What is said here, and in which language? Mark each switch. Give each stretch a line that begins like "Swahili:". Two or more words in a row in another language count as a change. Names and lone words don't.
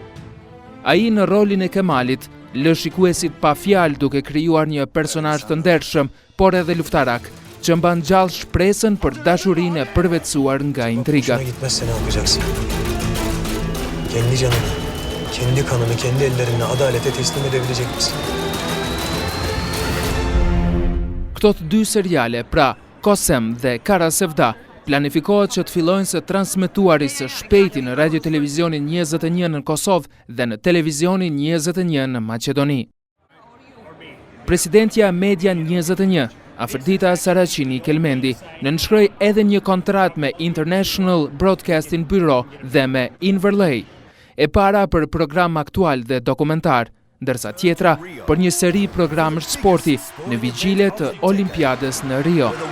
Albanian: Ai në rolin e Kemalit lë shikuesit pa fjalë duke krijuar një personazh të ndershëm, por edhe luftarak, që mban gjallë shpresën për dashurinë e përvetësuar nga intriga.
Turkish: Gitmezse ne yapacaksın? Kendi canını, kendi kanını, kendi ellerinle adalete teslim edebilecek misin?
Albanian: Këto të 2 seriale, pra Kosem dhe Kara Sevda, planifikohet që të fillojnë së transmetuari së shpejti në Radio Televizionin 21 në Kosovë dhe në Televizionin 21 në Maqedoni. Presidentja Media 21, Afërdita Saraqini Kelmendi, nënshkroi edhe një kontratë me International Broadcasting Bureau dhe me Inverlay, e para për program aktual dhe dokumentar, ndërsa tjetra për një seri programësh sporti në vigjile të Olimpiadës në Rio.